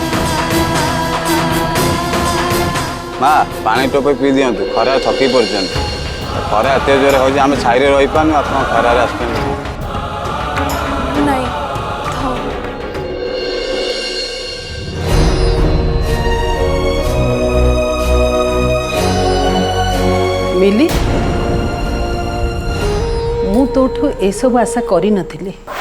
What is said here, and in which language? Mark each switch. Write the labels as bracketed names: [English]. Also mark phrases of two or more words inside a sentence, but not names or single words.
[Odia] ମା ପାଣି ଟୋପେ ପି ଦିଅନ୍ତୁ ଖରା ଥକି ପଡ଼ନ୍ତେ। ଖରା ଏତେ ଜୋରେ ହେଉଛି ଆମେ ଛାଇରେ ରହିପାରୁନୁ, ଆପଣ ଖରାରେ ଆସୁଛନ୍ତି। ନାଇଁ ଥାଉ। ମିଲି, ମୁଁ ତୋଠୁ ଏସବୁ ଆଶା କରିନଥିଲି।